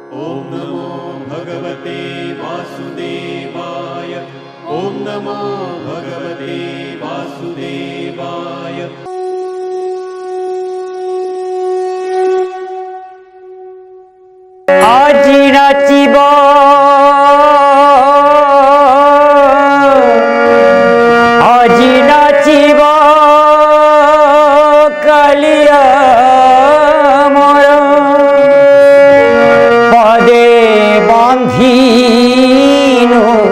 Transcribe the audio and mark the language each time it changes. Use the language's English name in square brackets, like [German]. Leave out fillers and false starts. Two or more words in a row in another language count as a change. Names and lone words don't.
[Sanskrit] ॐ नमो भगवते वासुदेवाय। ॐ नमो भगवते वासुदेवाय। [Assamese] আজি নাচিব আজি নাচিব কালিয়া মোর পদে বাঁধিনু